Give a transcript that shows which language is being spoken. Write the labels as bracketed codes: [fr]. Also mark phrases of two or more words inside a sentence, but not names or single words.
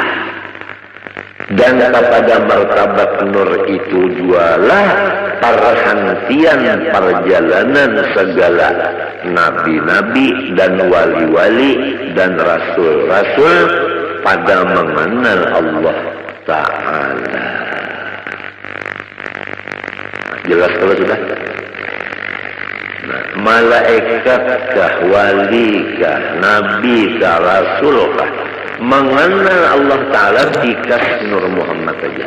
[id] Dan kepada martabat Nur itu jualah perhentian perjalanan segala nabi-nabi dan wali-wali dan rasul-rasul pada mengenal Allah Ta'ala. Jelas kalau sudah? Nah, malaikat kah, wali kah, nabi kah, rasul kah, mengenal Allah Ta'ala dikas Nur Muhammad saja.